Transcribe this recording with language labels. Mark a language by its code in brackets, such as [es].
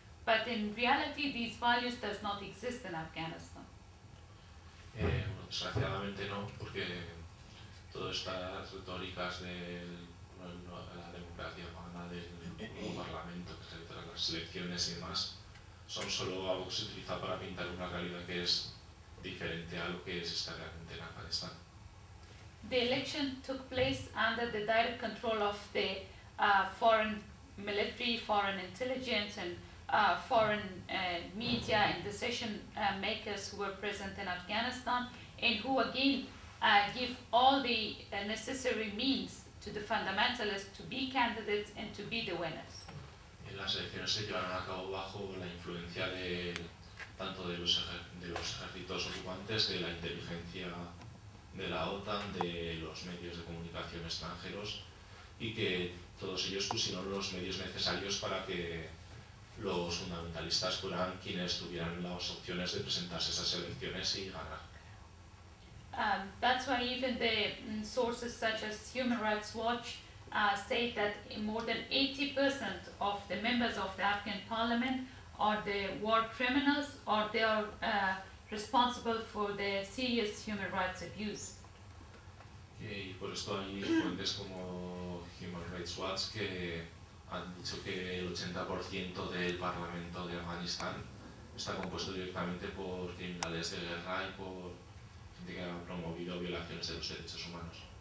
[en] But in reality, these values does not exist in Afghanistan. [es] Desgraciadamente no, porque todas estas retóricas de la democracia humana, del parlamento, etcétera, las elecciones y demás, son solo algo que se utiliza para pintar una realidad que es diferente a lo que es estar realmente en Afganistán. [en] The election took place under the direct control of the foreign military, foreign intelligence, and foreign media and decision makers who were present in Afghanistan, and who again give all the necessary means to the fundamentalists to be candidates and to be the winners. [es] En las elecciones se llevaron a cabo bajo la influencia de tanto de los ejércitos ocupantes, de la inteligencia de la OTAN, de los medios de comunicación extranjeros, y que todos ellos pusieron los medios necesarios para que los fundamentalistas fueran quienes tuvieran las opciones de presentarse a esas elecciones y ganar. [en] That's why even the sources such as Human Rights Watch say that more than 80% of the members of the Afghan parliament are the war criminals, or they are responsible for the serious human rights abuse. [es] Y por esto hay fuentes como Human Rights Watch que han dicho que el 80% del parlamento de Afganistán está compuesto directamente por criminales de guerra y por gente que ha promovido violaciones de los derechos humanos.